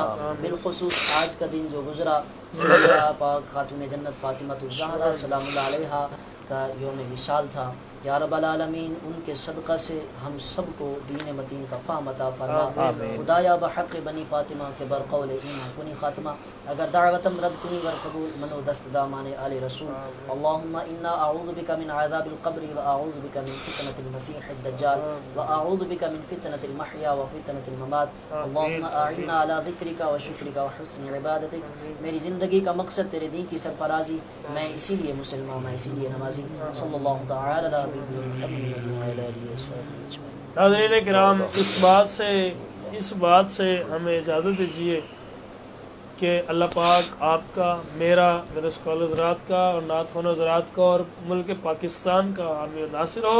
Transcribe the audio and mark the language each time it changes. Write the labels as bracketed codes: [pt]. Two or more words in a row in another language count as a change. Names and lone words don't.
[ur] بالخصوص آج کا دن جو گزرا سیدہ پاک خاتون جنت فاطمہ الزہرا [ar] سلام اللہ علیہا [ur] کا یوم وصال تھا. [ar] یا رب العالمین [ur] ان کے صدقہ سے ہم سب کو دین متین کا فہم عطا فرما. [fa] خدایا بحق بنی فاطمہ کے برقول ایمان کنی خاتمہ، اگر دعوتم رد کنی ورقبول منو دست دامان آل رسول. [ar] اللہم انا اعوذ بک من عذاب القبر و اعوذ بک من فتنة المسیح الدجال و اعوذ بک من فتنة المحیا و فتنة الممات. اللہم اعنا علی ذکرک و شکرک و حسن عبادتک. [ur] میری زندگی کا مقصد تیرے دین کی سرفرازی، میں اسی لیے مسلمان، میں اسی لیے نمازی. [ar] صلی اللہ تعالی علی [ur] ناظرین کرام، اس بات سے ہمیں اجازت دیجیے کہ اللہ پاک آپ کا، میرے اسکالر حضرات کا اور نعت خوان حضرات کا اور ملک پاکستان کا حامی و ناصر ہو.